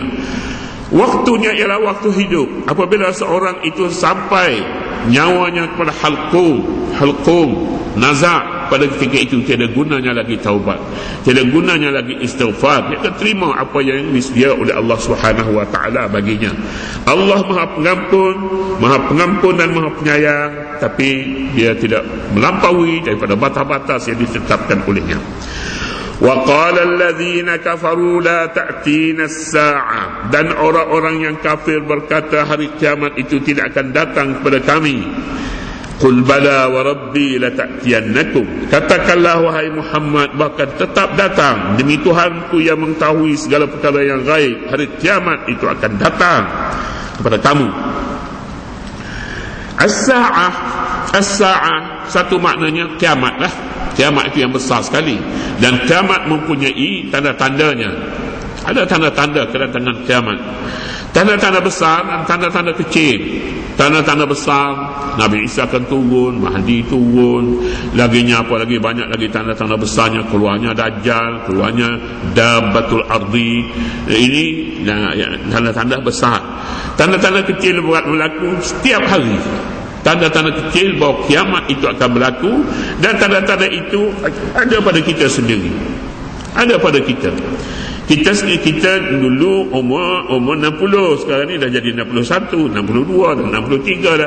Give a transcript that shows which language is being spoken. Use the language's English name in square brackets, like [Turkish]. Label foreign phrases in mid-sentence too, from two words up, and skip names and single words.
[Malay] Waktunya ialah waktu hidup. Apabila seorang itu sampai nyawanya kepada halqum nazak, pada ketika itu tiada gunanya lagi taubat, tiada gunanya lagi istighfar. Dia akan terima apa yang disediakan oleh Allah [Arabic] سبحانه وتعالى [Malay] baginya. Allah Maha Pengampun dan Maha Penyayang, tapi dia tidak melampaui daripada batas-batas yang ditetapkan olehnya. [Arabic] وقال الذين كفروا لا تأتينا الساعة, [Malay] dan orang-orang yang kafir berkata hari kiamat itu tidak akan datang kepada kami. [Arabic] قل بلى وربي لتأتينكم, [Malay] katakanlah wahai Muhammad, bahkan tetap datang demi Tuhanku yang mengetahui segala perkara yang gaib, hari kiamat itu akan datang kepada kamu. As-sa'ah satu maknanya kiamatlah. Kiamat itu yang besar sekali, dan kiamat mempunyai tanda-tandanya. Ada tanda-tanda kedatangan kiamat, tanda-tanda besar dan tanda-tanda kecil. Tanda-tanda besar, Nabi Isa akan turun, Mahdi turun, laginya apa lagi, banyak lagi tanda-tanda besarnya, keluarnya Dajjal, keluarnya Dabbatul Ardi. Ini tanda-tanda besar. Tanda-tanda kecil berlaku setiap hari. Tanda-tanda kecil bahawa kiamat itu akan berlaku, dan tanda-tanda itu ada pada kita sendiri. Ada pada kita. Kita dulu umur 60, sekarang ni dah jadi 61, 62 dan 63 dah.